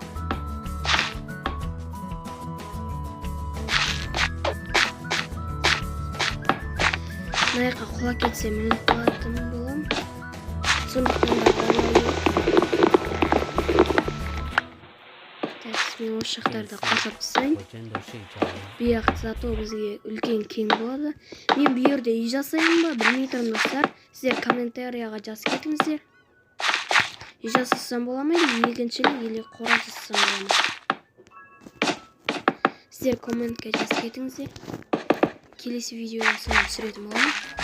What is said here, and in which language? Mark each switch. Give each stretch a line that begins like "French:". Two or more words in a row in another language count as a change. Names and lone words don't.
Kazakh: Мына жаққа құла кетсе мініп қалатын боламын. Сондықтан да мен осы жақтарды қосып тастайын.
Chinese: 我真的睡着了。
Kazakh: Бияқ зато бізге үлкен кең болады. Мен бұл жерде үй жасайын ба, білмей тұрмын достар. Сіздер комментарияға жазып кетіңіздер. Үй жасасам бола ма, егіншілік или қора жасасам бола ма? Сіздер комментке жазып кетіңіздер. Келесі видеода соны түсіретін боламын.